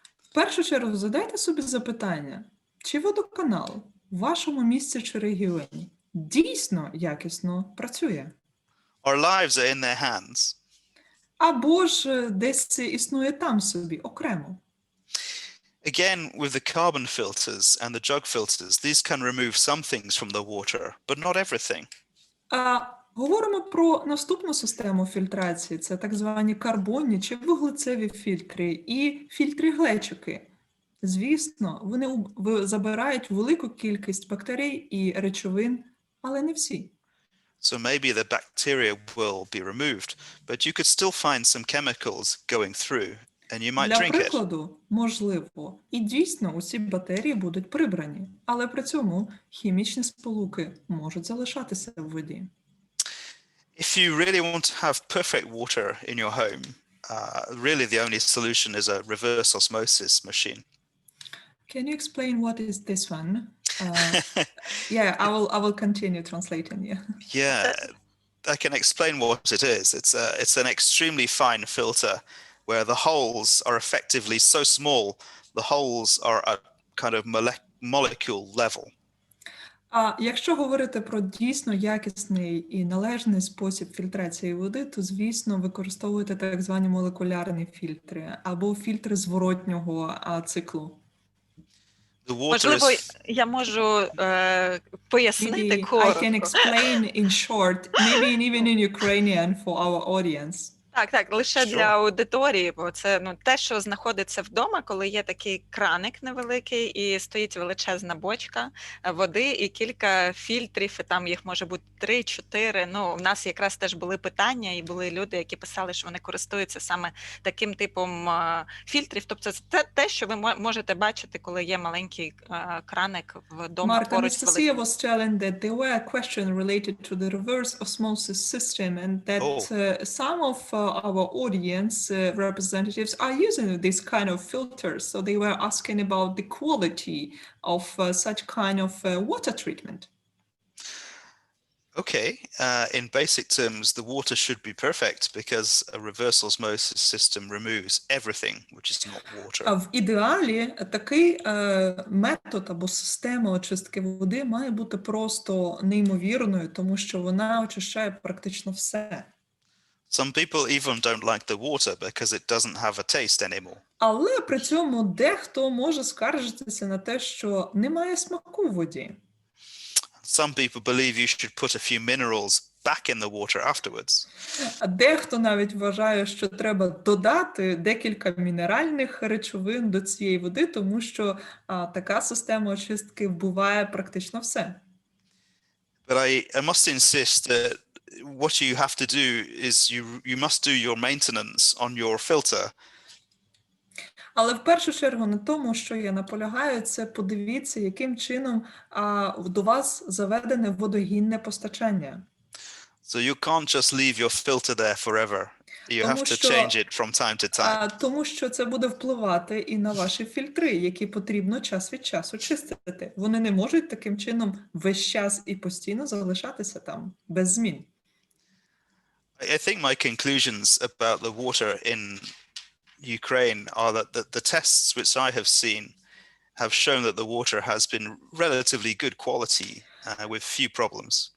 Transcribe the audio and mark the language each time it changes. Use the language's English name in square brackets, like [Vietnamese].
[Ukrainian] В першу чергу задайте собі запитання, чи водоканал в вашому місті чи регіоні дійсно якісно працює? [English] Our lives are in their hands. [Ukrainian] Або ж десь існує там собі, окремо. [English] Again, with the carbon filters and the jug filters, these can remove some things from the water, but not everything. [Ukrainian] Говоримо про наступну систему фільтрації. Це так звані карбонні чи вуглецеві фільтри і фільтри-глечики. Звісно, вони забирають велику кількість бактерій і речовин, але не всі. [English] So maybe the bacteria will be removed, but you could still find some chemicals going through, and you might drink it. [Ukrainian] Для прикладу, можливо, і дійсно усі бактерії будуть прибрані, але при цьому хімічні сполуки можуть залишатися в воді. [English] If you really want to have perfect water in your home, really the only solution is a reverse osmosis machine. Can you explain what is this one? Yeah, I will continue translating. Yeah, I can explain what it is. It's an extremely fine filter where the holes are effectively so small, the holes are at kind of molecule level. [Ukrainian] Якщо говорити про дійсно якісний і належний спосіб фільтрації води, то, звісно, використовуєте так звані молекулярні фільтри або фільтри зворотнього циклу. Можливо, я можу пояснити коротко. [English] I can explain in short, maybe even in Ukrainian for our audience. [Ukrainian] Так, лише Що? для аудиторії, бо це те, що знаходиться вдома, коли є такий краник невеликий і стоїть величезна бочка води і кілька фільтрів, і там їх може бути 3-4. У нас якраз теж були питання, і були люди, які писали, що вони користуються саме таким типом фільтрів. Тобто це те, що ви можете бачити, коли є маленький краник вдома [English] Mark, [Ukrainian] поруч з [English] Anastasia [Ukrainian] великим. [English] was telling that there were questions related to the reverse osmosis system and that some of our audience representatives are using this kind of filters. So they were asking about the quality of such kind of water treatment. Okay, in basic terms, the water should be perfect because a reverse osmosis system removes everything which is not water. [Ukrainian] А в ідеалі такий метод або система очистки води має бути просто неймовірною, тому що вона очищає практично все. [English] Some people even don't like the water because it doesn't have a taste anymore. [Ukrainian] Але при цьому дехто може скаржитися на те, що немає смаку в воді. [English] Some people believe you should put a few minerals back in the water afterwards. [Ukrainian] А дехто навіть вважає, що треба додати декілька мінеральних речовин до цієї води, тому що така система очистки вбиває практично все. [English] But I must insist that what you have to do is you must do your maintenance on your filter. [Ukrainian] Але в першу чергу на тому, що я наполягаю, це подивіться, яким чином до вас заведене водогінне постачання. [English] So you can't just leave your filter there forever. You have to change it from time to time. [Ukrainian] Тому що це буде впливати і на ваші фільтри, які потрібно час від часу чистити. Вони не можуть таким чином весь час і постійно залишатися там, без змін. [English] I think my conclusions about the water in Ukraine are that the tests which I have seen have shown that the water has been relatively good quality with few problems.